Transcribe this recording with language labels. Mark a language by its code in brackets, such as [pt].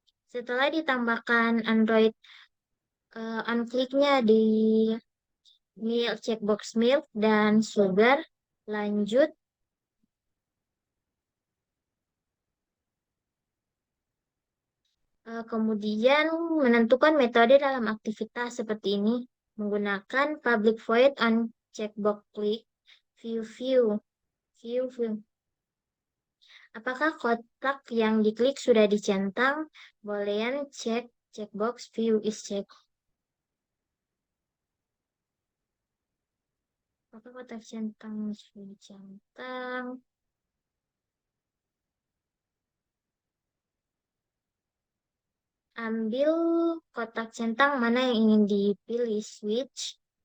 [id] Setelah ditambahkan Android on-click-nya di milk, checkbox milk dan sugar, lanjut kemudian menentukan metode dalam aktivitas seperti ini menggunakan [en] public void on checkbox click view. [id] Apakah kotak yang diklik sudah dicentang? [en] Boolean checkbox view is checked. [id] Apakah kotak centang sudah dicentang? Ambil kotak centang mana yang ingin dipilih. [en] Switch.